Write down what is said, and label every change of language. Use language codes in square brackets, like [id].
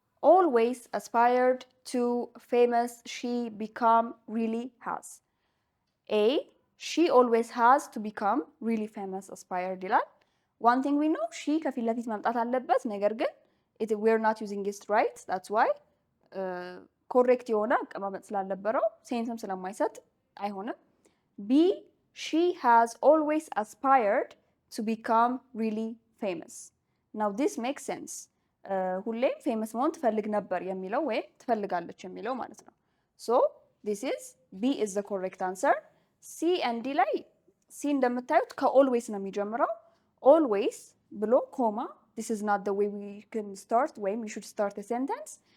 [en] always aspired to famous she become really has. A. she always has to become really famous aspired [am] ይላል። [en] one thing we know she [am] ከፊት ለፊት መምጣት አለበት። ነገር ግን [en] we're not using it right. that's why [am] correct የሆነ አቀማመጥ ስላልነበረው ሴንስም ስለማይሰጥ አይሆንም። B. [en] she has always aspired to become really famous. now this makes sense. [am] ሁሌም ፌመስ መሆን ትፈልግ ነበር የሚለው ወይም ትፈልጋለች የሚለው ማለት ነው። [en] so this is B is the correct answer. C and D ላይ C [am] እንደምታዩት ከኦልዌይስ ነው የሚጀምረው። [en] always [am] ብሎ ኮማ [en] this is not the way we can start [am] ወይም [en] we should start a sentence.